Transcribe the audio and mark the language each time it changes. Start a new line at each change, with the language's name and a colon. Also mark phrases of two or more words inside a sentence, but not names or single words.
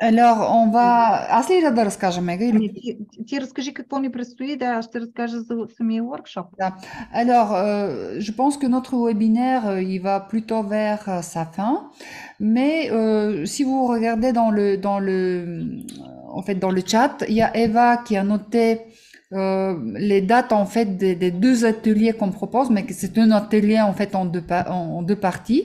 French: Alors, on va...
Bulgarian: Аз ли да разкажа, Мега, или... Ти разкажи какво ни предстои, да, аз ще разкажа за самия workshop.
French: Alors, je pense que notre webinaire, il va plutôt vers sa fin, mais si vous regardez en fait, dans le chat, il y a Eva qui a noté les dates en fait des deux ateliers qu'on propose, mais que c'est un atelier en fait en deux parties.